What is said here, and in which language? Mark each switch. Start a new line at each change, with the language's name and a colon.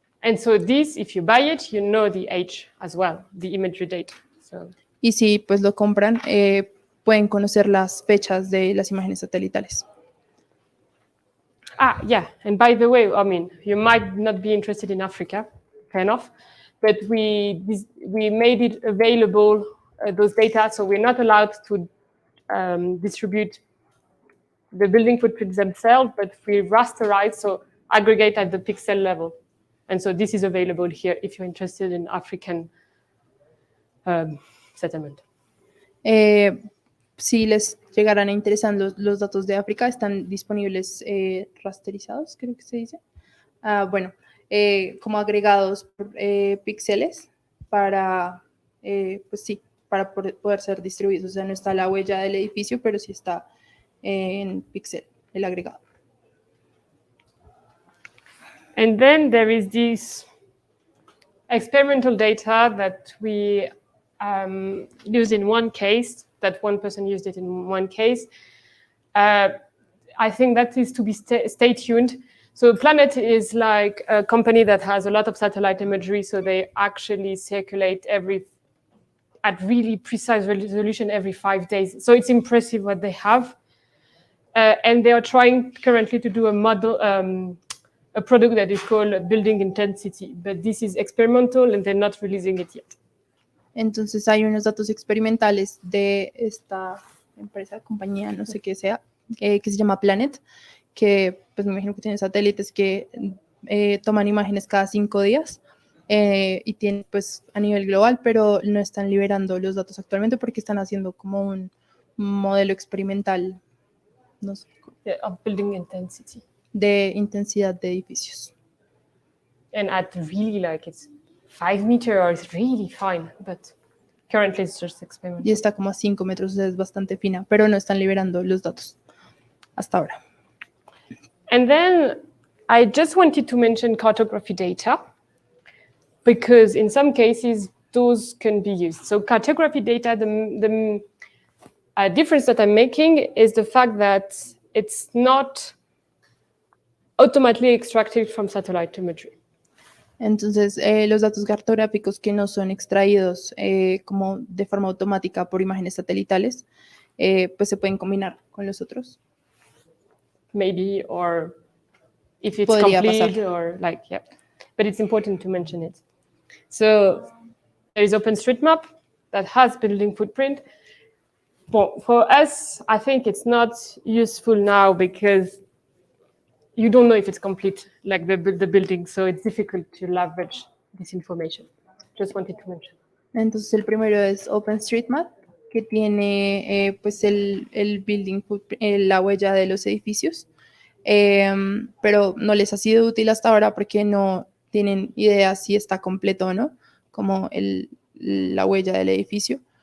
English: And so this, if you buy it, you know the age as well, the imagery date. So.
Spanish: Y si pues lo compran, pueden conocer las fechas de las imágenes satelitales.
English: Yeah, and by the way, I mean, you might not be interested in Africa, fair enough, but we made it available, those data, so we're not allowed to distribute the building footprints themselves, but we rasterize, so aggregate at the pixel level. And so this is available here if you're interested in African settlement.
Spanish: Si les llegaran a interesar los datos de África, están disponibles rasterizados, creo que se dice. Bueno, como agregados por píxeles para, pues sí, para poder ser distribuidos. O sea, no está la huella del edificio, pero sí está en píxel, el agregado.
English: And then there is this experimental data that we used in one case, that one person used it in one case. I think that is to be stay tuned. So Planet is like a company that has a lot of satellite imagery, so they actually circulate at really precise resolution every 5 days. So it's impressive what they have. And they are trying currently to do a model, a product that is called building intensity, but this is experimental and they're not releasing it yet.
Spanish: Entonces hay unos datos experimentales de esta empresa, compañía, no sé qué sea, que se llama Planet, que pues me imagino que tiene satélites que toman imágenes cada 5 días y tienen pues a nivel global, pero no están liberando los datos actualmente porque están haciendo como un modelo experimental, no sé,
English: Of building intensity.
Spanish: De intensidad de edificios.
English: And at really like it's 5 meters or it's really fine, but currently it's just experimental.
Spanish: Y está como a 5 metros, es bastante fina, pero no están liberando los datos hasta ahora.
English: And then I just wanted to mention cartography data, because in some cases those can be used. So cartography data, the difference that I'm making is the fact that it's not automatically extracted from satellite imagery.
Spanish: Entonces, los datos cartográficos que no son extraídos como de forma automática por imágenes satelitales, pues se pueden combinar con los otros.
English: Maybe, or if it's
Spanish: Podría
English: complete,
Spanish: pasar.
English: or like, yeah. But it's important to mention it. So there is OpenStreetMap that has building footprint. But for us, I think it's not useful now because you don't know if it's complete, like the building, so it's difficult to leverage this information. Just wanted to mention.
Spanish: Entonces, el primero es OpenStreetMap, que tiene pues el building footprint, la huella de los edificios, pero no les ha sido útil hasta ahora porque no tienen idea si está completo o no, como la huella del edificio.